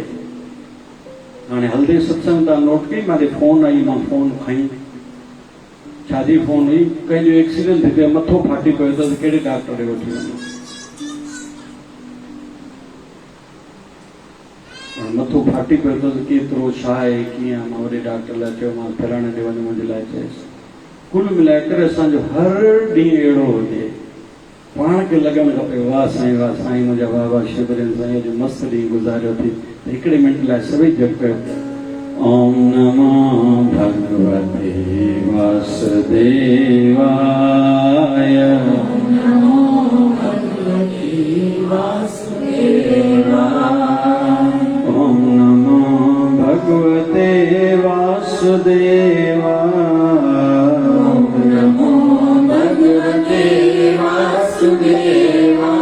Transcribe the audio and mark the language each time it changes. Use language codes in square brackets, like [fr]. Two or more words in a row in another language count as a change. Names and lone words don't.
[sd] हाणे हलंदे सत्संग तव्हां नोट कई, मां फोन आई, मां फोन खई, छाजी फोन हुई, कंहिंजो एक्सीडेंट थी पियो, मथो फाटी पियो अथसि, कहिड़े डॉक्टर ॾे वठी वञो, मथो फाटी पियो अथसि, केतिरो छा आहे कीअं, मां वॾे डॉक्टर लाइ चयो, मां फलाणे ॾे वञो मुंहिंजे लाइ चयसि। कुल मिलाए करे असांजो हर ॾींहुं अहिड़ो हुजे, पाण खे लॻणु खपे वाह साईं मुंहिंजा बाबा शिवरन साईं अॼु मस्तु ॾींहुं गुज़ारियो थी। हिकिड़े मिंट लाइ सभई जप कयो, [sa] ओम नमो भगवते वासुदेवाय, ओम नमो भगवते वासुदेवाय, ओम नमो भगवते वासुदेवाय, ओम नमो भगवते वासुदेवाय,